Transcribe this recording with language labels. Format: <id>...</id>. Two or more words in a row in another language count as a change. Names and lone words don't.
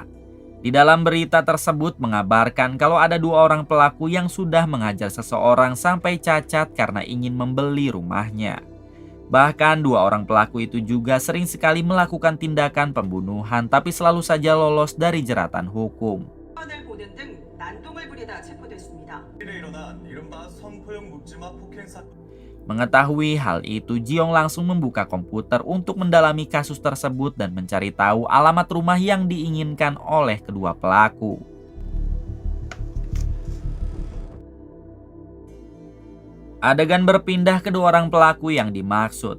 <id>Di dalam berita tersebut mengabarkan kalau ada 2 orang pelaku yang sudah menghajar seseorang sampai cacat karena ingin membeli rumahnya. Bahkan 2 orang pelaku itu juga sering sekali melakukan tindakan pembunuhan tapi selalu saja lolos dari jeratan hukum.</id> <ko>을 보는 등 난동을 부리다 체포됐습니다.</ko> <id>Mengetahui hal itu, Ji-yong langsung membuka komputer untuk mendalami kasus tersebut dan mencari tahu alamat rumah yang diinginkan oleh kedua pelaku. Adegan berpindah ke 2 orang pelaku yang dimaksud.</id>